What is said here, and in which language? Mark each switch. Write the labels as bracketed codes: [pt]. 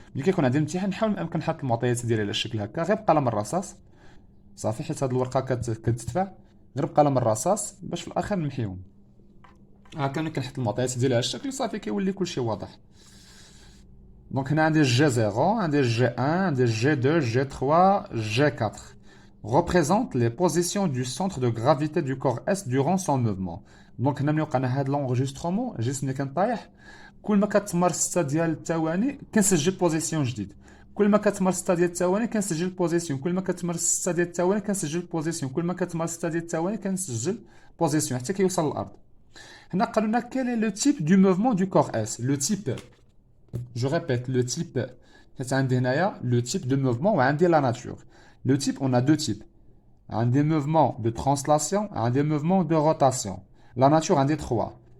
[ar] ملي كيكون عندي امتحان نحاول امكن نحط المعطيات ديالي على الشكل هكا غير بقلم الرصاص صافي حيت هاد الورقه كتدفع غير بقلم الرصاص باش في الاخر نمحيهم. هكا ملي كنحط المعطيات ديالي على الشكل صافي كيولي كلشي واضح. دونك هنا عندي G0, عندي G1, عندي G2, G3, G4. [fr] Représente les positions du centre de gravité du corps S durant son mouvement. [ar] دونك هنا ملي وقعنا هاد لونغيسترومون جسمي ملي كنطايح كل ما كتمر 6 ديال الثواني كنسجل بوزيسيون جديد. كل ما كتمر 6 ديال الثواني كنسجل بوزيسيون. كل ما كتمر 6 ديال الثواني كنسجل بوزيسيون. كل ما كتمر 6 ديال الثواني كنسجل بوزيسيون حتى كيوصل للارض. هنا قالوا لنا [fr] quel est le type du mouvement du corps S. Le type, je répète, le type. [ar] حيت عندي هنايا [fr] le type de mouvement [ar] وعندي [fr] la nature. Le type, on a deux types. Un des mouvements de translation, un des mouvements de rotation. La nature, un des trois.